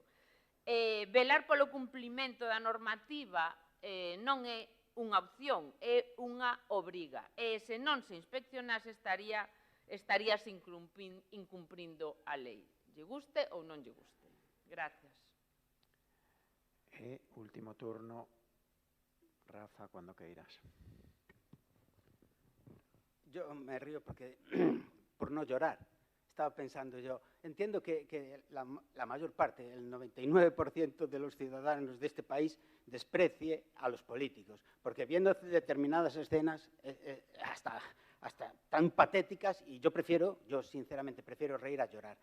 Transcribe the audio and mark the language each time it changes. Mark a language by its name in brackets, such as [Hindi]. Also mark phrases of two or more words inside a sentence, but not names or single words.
[Galician] Velar polo cumplimento da normativa non é unha opción, é unha obriga. E se non se inspeccionase, estaríase incumprindo a lei. Lle guste ou non lle guste. Gracias. E último turno. Rafa, [Spanish] cuando queiras. Yo me río porque, por no llorar, estaba pensando yo, entiendo que la mayor parte, el 99% de los ciudadanos de este país desprecie a los políticos, porque viendo determinadas escenas hasta tan patéticas, y yo sinceramente prefiero reír a llorar.